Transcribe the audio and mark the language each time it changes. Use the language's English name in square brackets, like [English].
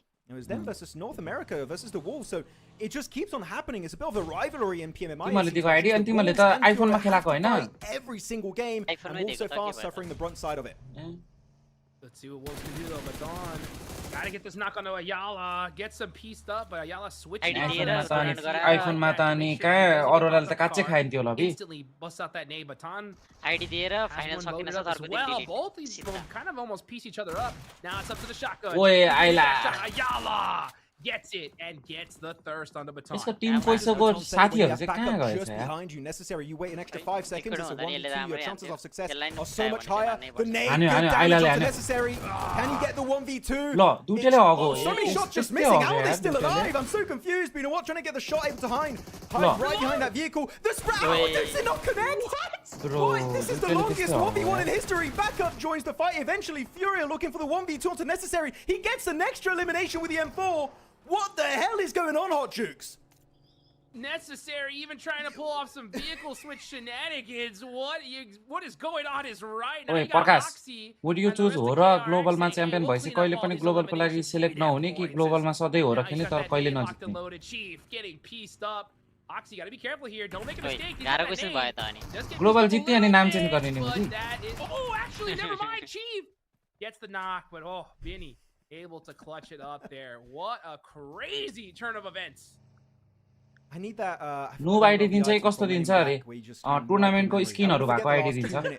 [English] It was them versus North America versus the Wolves, so it just keeps on happening. It's a bit of a rivalry in PMMI. [Nepali] तिमीले दिएको ID अनि तिमीले त आइफोनमा खेलाको हैन [English] every single game, and Wolves so far suffering the brunt side of it. Let's see what Wolves can do though, but Dawn gotta get this knock onto Ayala, get some pieced up, but Ayala switching [Nepali] आइफोनमा त अनि कहाँ अरोराले त काच्चै खाइन्थ्यो ल बि [English] instantly bust out that nade, but Dawn [Nepali] ID दिएर final सकिन छ [English] as well. Both these kind of almost piece each other up. Now it's up to the shotgun. [Nepali] ओए आइला [English] Ayala gets it and gets the thirst on the baton. [Nepali] यसको team पैसाको साथीहरु चाहिँ कहाँ गएछ [English] just [Nepali] यार [English] behind you. Necessary. You wait an extra 5 seconds. It's a 1v2. Your chances of success are so much higher. The nade damage onto Necessary. Can he get the 1v2? [Nepali] ल दुटेले हगो [English] So many shots just missing. How are they still alive? I'm so confused. Been what trying to get the shot able to hide right behind that vehicle. The spread. How does it not connect? What? This is the longest 1v1 in history. Backup joins the fight. Eventually, Furia looking for the 1v2 onto Necessary. He gets an extra elimination with the M4. What the hell is going on, Hot Jukes? Necessary, even trying to pull off some vehicle switch shenanigans. What is going on is right now. [Nepali] ओए प्रकाश [English] would you choose [Nepali] हो र ग्लोबलमा champion भएपछि कहिले पनि ग्लोबलको लागि select नहुने कि ग्लोबलमा सधैँ हो र खेल्ने तर कहिले नजित्ने [English] Chief getting pieced up. Oxy, gotta be careful here. Don't make a mistake. [Nepali] Global जित्ने अनि नाम चेन्ज गर्ने नि [English] Oh, actually, never mind. Chief gets the knock, but oh, Vinny. able to clutch it up there. What a crazy turn of events. I need that [Nepali] noob ID दिन्छ कि कस्तो दिन्छ अरे टुर्नामेन्टको स्किनहरु भएको आइडी दिन्छ